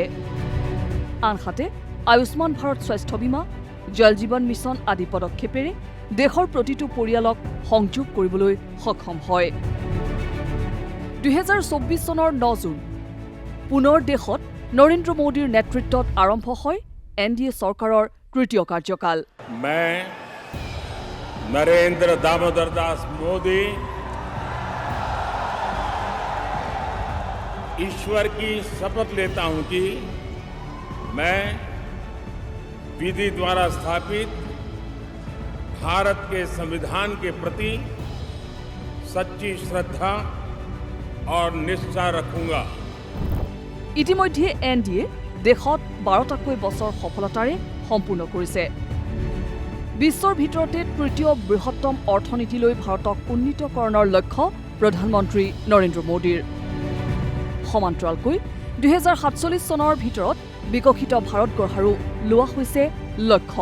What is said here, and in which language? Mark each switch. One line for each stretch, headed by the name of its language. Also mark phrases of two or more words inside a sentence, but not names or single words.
Assamese: আনহাতে আয়ুষ্মান ভাৰত স্বাস্থ্য বীমা, জল জীৱন মিছন আদি পদক্ষেপেৰে দেশৰ প্ৰতিটো পৰিয়ালক সংযোগ কৰিবলৈ সক্ষম হয়। ২০২৪ চনৰ ৯ জুন পুনৰ দেশত নৰেন্দ্ৰ মোদীৰ নেতৃত্বত আৰম্ভ হয় NDA চৰকাৰৰ তৃতীয় কাৰ্যকাল।
Hindi: मैं नरेंद्र दामोदर दास मोदी ईश्वर की शपथ लेता हूं कि मैं विधि द्वारा स्थापित भारत के संविधान के प्रति सच्ची श्रद्धा और निष्ठा रखूंगा।
Assamese: ইতিমধ্যে এনডিএ দেশত 12টাকৈ বছৰ সফলতাৰে সম্পূৰ্ণ কৰিছে। বিশ্বৰ ভিতৰতে তৃতীয় বৃহত্তম অৰ্থনীতিলৈ ভাৰতক উন্নীতকৰণৰ লক্ষ্য প্ৰধানমন্ত্ৰী নৰেন্দ্ৰ মোদীৰ। সমান্তৰালকৈ 2047 চনৰ ভিতৰত বিকশিত ভাৰত গঢ়াৰো লোৱা হৈছে লক্ষ্য।